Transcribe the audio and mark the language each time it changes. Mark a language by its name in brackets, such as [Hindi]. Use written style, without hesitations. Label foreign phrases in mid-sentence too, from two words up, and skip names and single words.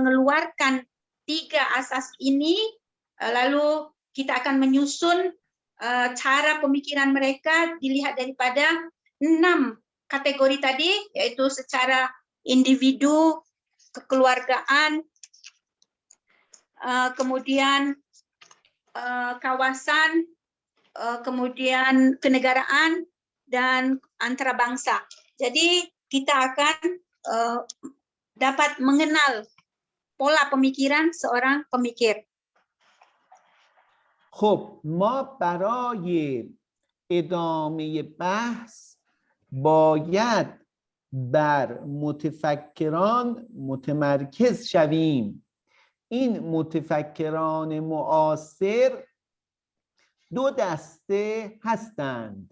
[Malay] mengeluarkan tiga asas ini, lalu kita akan menyusun cara pemikiran mereka dilihat daripada 6 kategori tadi, yaitu secara individu, kekeluargaan, kemudian kawasan, kemudian kenegaraan, dan antara bangsa. Jadi kita akan dapat mengenal pola pemikiran seorang pemikir. [Persian] خب ما برای ادامه بحث باید بر متفکران متمرکز شویم. این متفکران معاصر دو دسته هستند.